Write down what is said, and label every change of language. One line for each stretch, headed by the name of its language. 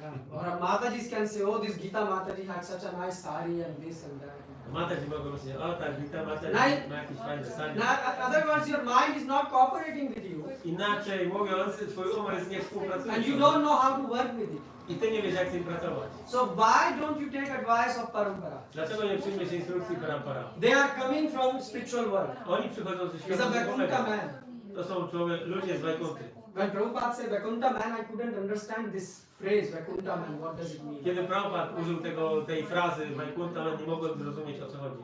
English: Or Mataji can say, oh, this Gita Mataji had such a nice sari and this and that.
Polish: Mataji mogą myśleć, o ta Gita Mataji ma jakieś fajne sanie.
English: Now, in other words, your mind is not cooperating with you,
Polish: Inaczej mówiąc, twój umysł nie współpracuje.
English: and you don't know how to work with it.
Polish: I ty nie wiesz jak z nim pracować.
English: So why don't you take advice of Parampara?
Polish: Dlaczego nie przyjmiesz instrukcji Parampara?
English: They are coming from spiritual world.
Polish: Oni przychodzą ze
English: He's
Polish: świata
English: a Vaikuntha
Polish: duchowego.
English: man.
Polish: To są ludzie z Wajkunty.
English: When Prabhupada said Vaikuntha man, I couldn't understand this phrase, Vaikuntha man, what does it mean?
Polish: Kiedy Prabhupada użył tej frazy Wajkunta, nie mogłem zrozumieć o co chodzi.